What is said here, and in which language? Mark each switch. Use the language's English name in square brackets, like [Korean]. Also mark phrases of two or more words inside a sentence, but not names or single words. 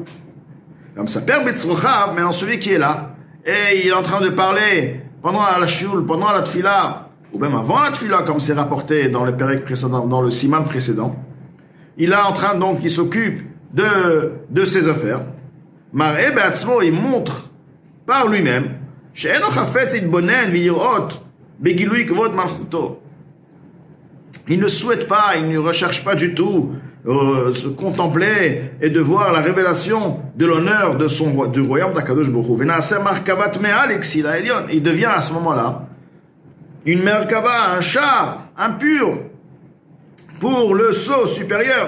[French] Comme ça, Père Betzrochav, maintenant celui qui est là, et il est en train de parler pendant la shul, pendant la tfila, ou même avant la tfila, comme c'est rapporté dans le pérec précédent, dans le siman précédent, il est en train donc, il s'occupe de ses affaires. [Hebrew] מראה בעצמו, [French] il montre par lui-même, [Hebrew] שאינו חפץ להתבונן ולראות בגילוי כבוד מלכותו. [French] Il ne souhaite pas, il ne recherche pas du tout se contempler et de voir la révélation de l'honneur du royaume d'Akadosh Baruch Hu. Il devient à ce moment-là une merkava, un char impur pour le sceau supérieur.